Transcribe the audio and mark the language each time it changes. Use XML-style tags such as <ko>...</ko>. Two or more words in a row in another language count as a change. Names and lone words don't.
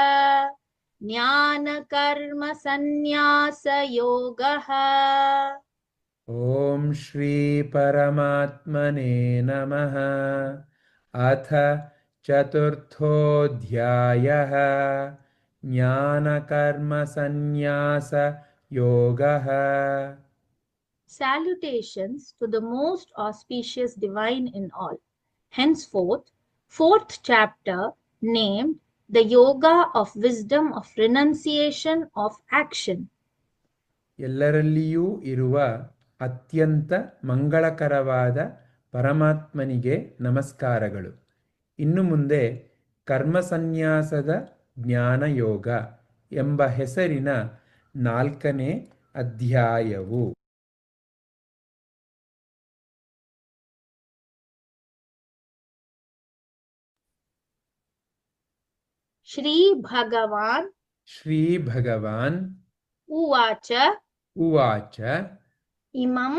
<sa>ज्ञानकर्म संन्यासयोगः। ॐ श्री परमात्मने नमः। अथ चतुर्थोऽध्यायः। ज्ञानकर्मसन्न्यासयोगः।</sa> <en>Salutations to the most auspicious divine in all. Henceforth, fourth chapter named the Yoga of Wisdom of Renunciation of Action.</en> <kn>ಎಲ್ಲರಲ್ಲಿಯೂ ಇರುವ ಅತ್ಯಂತ ಮಂಗಳಕರವಾದ ಪರಮಾತ್ಮನಿಗೆ ನಮಸ್ಕಾರಗಳು. ಇನ್ನು ಮುಂದೆ ಕರ್ಮಸನ್ಯಾಸದ ಜ್ಞಾನಯೋಗ ಎಂಬ ಹೆಸರಿನ 4ನೇ ಅಧ್ಯಾಯವು.</kn> <sa>श्री भगवान् ಶ್ರೀ ಭಗವಾನ್ उवाच ಉವಾಚ इमं</sa>